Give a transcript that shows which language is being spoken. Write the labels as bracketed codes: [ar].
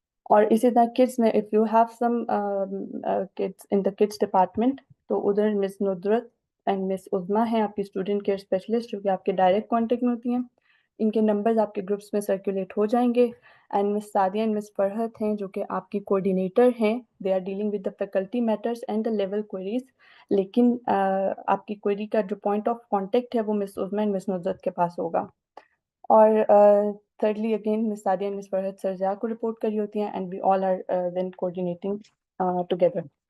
[ur] اور اسی طرح کڈس میں if you have some kids in the kids department تو ادھر مس ندرت اینڈ مس عظمیٰ ہیں آپ کی اسٹوڈنٹ کیئر اسپیشلسٹ جو کہ آپ کے ڈائریکٹ کانٹیکٹ میں ہوتی ہیں. ان کے نمبرز آپ کے گروپس میں سرکولیٹ ہو جائیں گے. اینڈ مس سعدیہ اینڈ مس فرحت ہیں جو کہ آپ کی کوآرڈینیٹر ہیں. [en] They are dealing with the faculty matters and the level queries. [ur] لیکن آپ کی کوئری کا جو پوائنٹ آف کانٹیکٹ ہے وہ مس عظمیٰ اینڈ مس ندرت کے پاس ہوگا. [en] اور thirdly again miss Sadia and miss Farhat sir Zia [ur] کو رپورٹ کری ہوتی ہیں [en] And we all are then coordinating together.